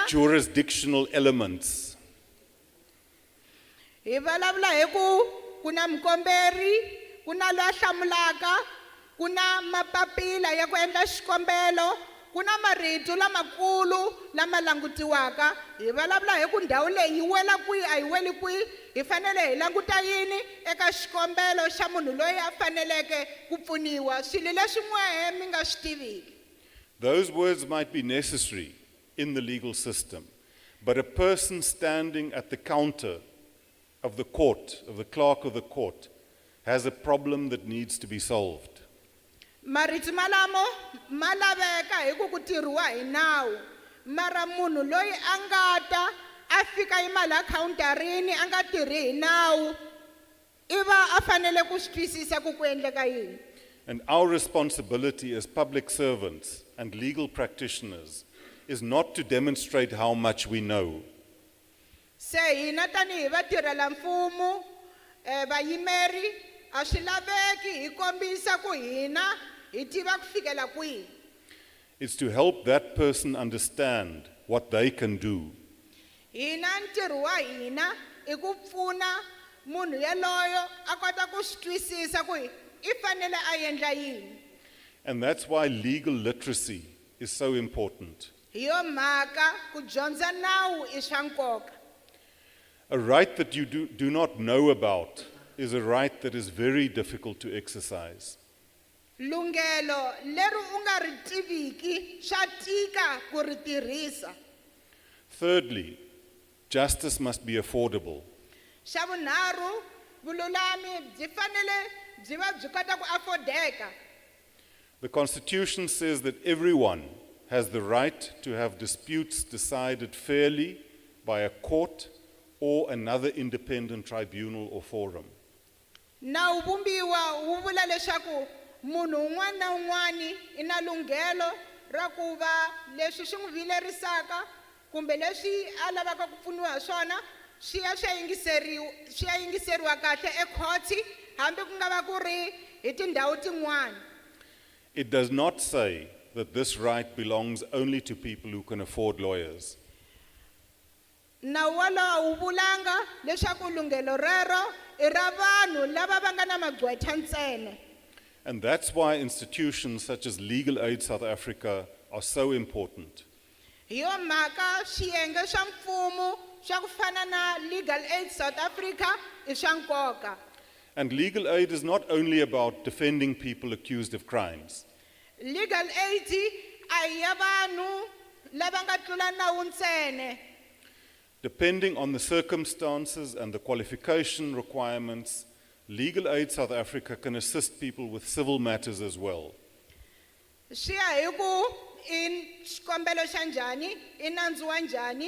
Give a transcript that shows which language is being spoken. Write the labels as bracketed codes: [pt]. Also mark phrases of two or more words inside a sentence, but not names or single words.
[en] jurisdictional elements. [ts] hi vulavula hi ku ku na mukomberi, ku na loyi a hlamulaka, ku na mapapila ya ku endla xikombelo, ku na marito lamakulu lama langutiwaka. Hi vulavula hi ku ndhawu leyi yi wela kwihi a yi weli kwihi, hi fanele hi languta yini eka xikombelo xa munhu loyi a faneleke ku pfuniwa, swilo leswi n'wehe mi nga swi tiviki. [en] Those words might be necessary in the legal system, but a person standing at the counter of the court, of the clerk of the court, has a problem that needs to be solved. [ts] Marito malamo ma laveka hi ku ku tirhiwa hi nawu, mara munhu loyi a nga ta a fika yima counterini a nga tirhi hi nawu i va a fanele ku swi twisisa ku ku endleka yini. [en] And our responsibility as public servants and legal practitioners is not to demonstrate how much we know. [ts] Se hina tanihi vatirhela mfumo vayimeri a swi laveki hi kombisa ku hina hi tiva ku fikela kwihi. [en] It's to help that person understand what they can do. [ts] Hina ntirho wa hina i ku pfuna munhu yaloyo a kota ku swi twisisa ku i fanele a endla yini. [en] And that's why legal literacy is so important. [ts] Hi yo mhaka ku dyondza nawu i swa nkoka. [en] A right that you do not know about is a right that is very difficult to exercise. [ts] Lungelo leri u nga ri tiviki swa tika ku ri tirhisa. [en] Thirdly, justice must be affordable. [ts] Xa vunharhu vululami byi fanele byi va byi kota ku affordeka. [en] The Constitution says that everyone has the right to have disputes decided fairly by a court or another independent tribunal or forum. [ts] Nawu vumbiwa wu vula leswaku munhu un'wana na un'wana i na lunghelo ra ku va leswi swi n'wi vilerisaka kumbe leswi a lavaka ku pfuniwa hi swona swi ya yingiseriwa kahle ekhoti hambi ku nga va ku ri hi tindhawu tin'wana. [en] It does not say that this right belongs only to people who can afford lawyers. [ts] Nawu wolowo wu vulanga leswaku lunghelo rero i ra vanhu lava va nga na magqwetha ntsena. [en] And that's why institutions such as Legal Aid South Africa are so important. [ts] Hi yo mhaka swiyenge swa mfumo swa ku fana na Legal Aid South Africa i swa nkoka. [en] And legal aid is not only about defending people accused of crimes. [ts] Legal aid a hi ya vanhu lava nga tlula nawu ntsena. [en] Depending on the circumstances and the qualification requirements, Legal Aid South Africa can assist people with civil matters as well. [ts] Swi ya hi ku in xikombelo xa njhani i nandzu wa njhani.